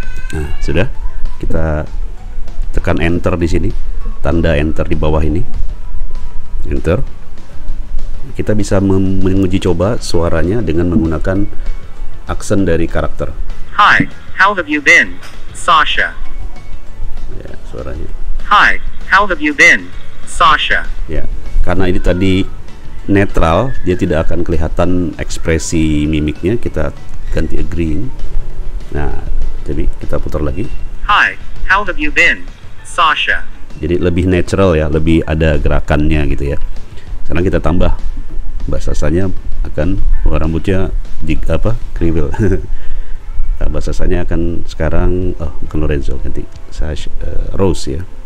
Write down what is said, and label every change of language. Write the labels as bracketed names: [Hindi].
[Indonesian] Nah, sudah. Kita tekan enter di sini. Tanda enter di bawah ini. Enter. Kita bisa menguji coba suaranya dengan menggunakan aksen dari karakter. [English] Hi, how have you been, Sasha? [Indonesian] Ya, suaranya. [English] Hi, how have you been, Sasha? [Indonesian] Ya, karena ini tadi netral, dia tidak akan kelihatan ekspresi mimiknya. Kita ganti agreeing. Nah, jadi kita putar lagi. [English] Hi, how have you been, Sasha? [Indonesian] Jadi lebih natural ya, lebih ada gerakannya gitu ya. Sekarang kita tambah, Mbak Sasanya akan rambutnya kriwil. Mbak Sasanya akan sekarang, bukan Lorenzo, ganti Rose ya.